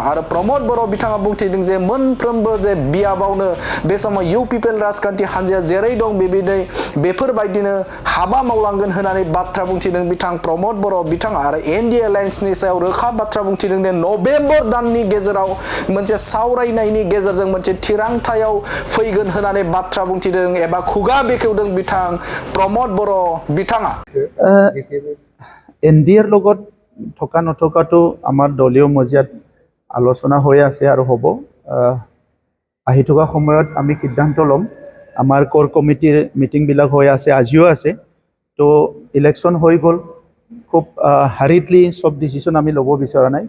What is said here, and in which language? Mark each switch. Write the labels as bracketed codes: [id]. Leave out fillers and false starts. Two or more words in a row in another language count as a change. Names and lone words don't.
[brx] आरो प्रमद बर' बिथाङा बुंथिदों जे मोनफ्रोमबो जे बियाबावनो बे समाव इउपिपिएल राजखान्थि हानजाया जेरै दं बेफोरबायदिनो हाबा मावलांगोन होननानै बाथ्रा बुंथिदों बिथां प्रमद बर' बिथाङा। आरो एनडिए एलायन्सनि सायाव रोखा बाथ्रा बुंथिदों जे नभेम्बर दाननि गेजेराव मोनसे सावरायनायनि गेजेरजों मोनसे थिरांथायाव फैगोन होननानै बाथ्रा बुंथिदों एबा खुगा बेखेवदों बिथां प्रमद बर' बिथाङा। [as] এনডিএৰ লগত থকা নথকাটো আমাৰ দলীয় মজিয়াত আলোচনা হৈ আছে আৰু হ'ব। আহি থকা সময়ত আমি সিদ্ধান্ত ল'ম। আমাৰ [en] core committee [as] মিটিংবিলাক হৈ আছে, আজিও আছে। তো ইলেকশ্যন হৈ গ'ল, খুব হাৰিডলি সব ডিচিশ্যন আমি ল'ব বিচৰা নাই।